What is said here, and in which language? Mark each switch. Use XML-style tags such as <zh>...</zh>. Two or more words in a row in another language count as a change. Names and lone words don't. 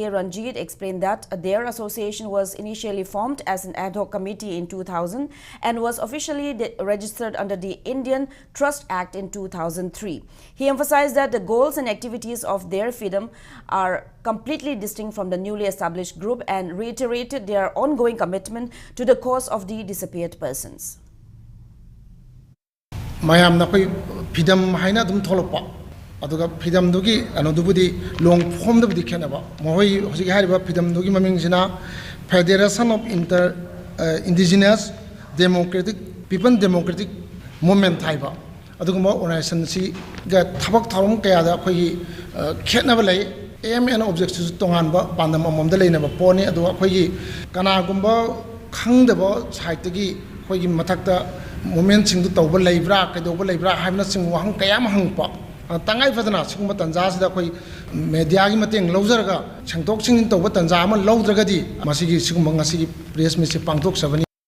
<en>Ranjit explained that their association was initially formed as an ad hoc committee in 2000 and was officially registered under the Indian Trust Act in 2003. He emphasized that the goals and activities of their FIDM are completely distinct from the newly established group and reiterated their ongoing commitment to the cause of the disappeared persons.</en> <mni>Mayam na koi FIDM haina dum tholokpa aduga FIDM dugi anodubudi</mni> <en>long form</en> <mni>dubudi khenaba mohoi hojik hariba FIDM dugi maming jina Federation of Indigenous Democratic Movement haiba aduga mo organization si ga thabak tharum kaya da koi khetnaba lei</mni> <en>aim and objectives</en> <mni>tonganba pandam amom da leinaba poni aduga koi kana gumba khangdaba site gi koi mathakta moment singdu tawba leibra kaidoba leibra haibna sing wahang kayam hangpa tangai fadana singma tanja sida koi media gi mateng lawjaraga sangtok singin tawba tanja ama lawdragadi masigi sigumba ngasi</mni> <en>press meet</en> <mni>se pangtok sabani.</mni>